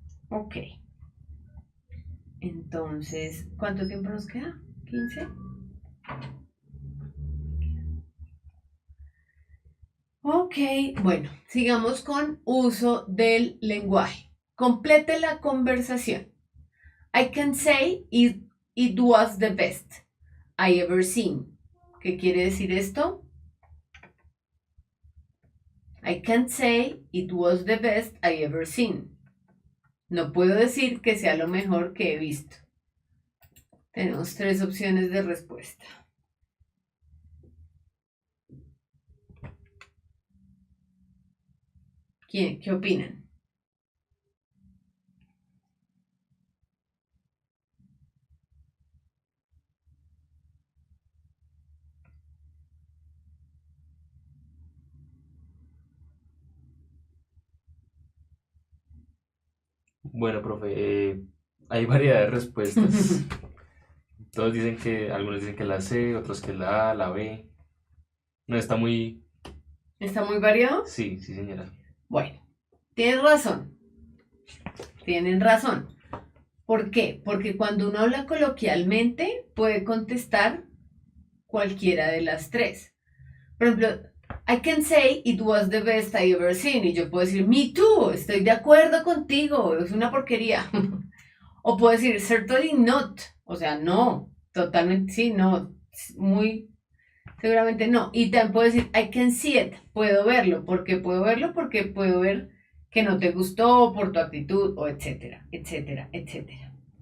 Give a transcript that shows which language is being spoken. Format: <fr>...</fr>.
<es>Ok. Entonces, ¿cuánto tiempo nos queda? ¿15? Ok, bueno, sigamos con uso del lenguaje. Complete la conversación.</es> <en>I can say it was the best I ever seen.</en> <es>¿Qué quiere decir esto?</es> <en>I can't say it was the best I ever seen.</en> <es>No puedo decir que sea lo mejor que he visto. Tenemos 3 opciones de respuesta. ¿Qué opinan? Bueno, profe, hay variedad de respuestas. Todos dicen que, algunos dicen que la C, otros que la A, la B. No está muy... ¿Está muy variado? Sí, sí, señora. Bueno, tienen razón. Tienen razón. ¿Por qué? Porque cuando uno habla coloquialmente puede contestar cualquiera de las 3. Por ejemplo,</es> <en>I can say it was the best I ever seen.</en> <es>Y yo puedo decir,</es> <en>me too,</en> <es>estoy de acuerdo contigo, es una porquería. O puedo decir,</es> <en>certainly not.</en> <es>O sea, no, totalmente, sí, no, muy, seguramente no. Y también puedo decir,</es> <en>I can see it,</en> <es>puedo verlo. ¿Por qué puedo verlo? Porque puedo ver que no te gustó por tu actitud, o etcétera, etcétera, etcétera.</es>